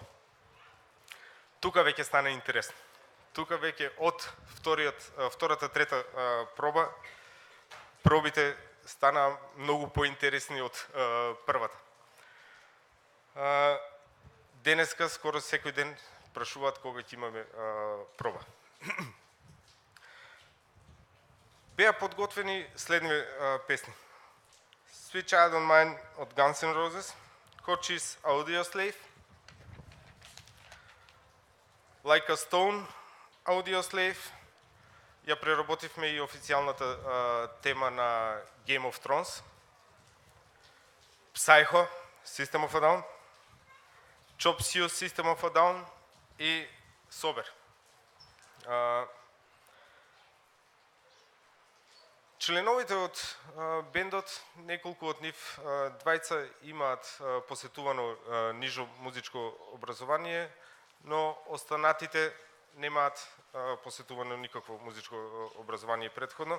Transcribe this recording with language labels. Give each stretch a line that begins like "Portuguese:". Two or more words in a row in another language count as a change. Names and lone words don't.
Macedonian: Тука веќе стана интересно. Тука веќе од втората, трета проба, пробите стана многу поинтересни од првата. Денеска скоро секој ден прашуваат кога ќе имаме проба. Беа подготвени следни песни. Sweet Child O' Mine од Guns N' Roses, Cochise Audioslave, Like a Stone Audioslave, ја преработивме и официјалната тема на Game of Thrones, Psycho, System of a Down, Chop Suey, System of a Down и Sober. Членовите од бендот, неколку од нив, двајца имаат посетувано нижо музичко образование, но останатите немаат посетувано никакво музичко образование претходно.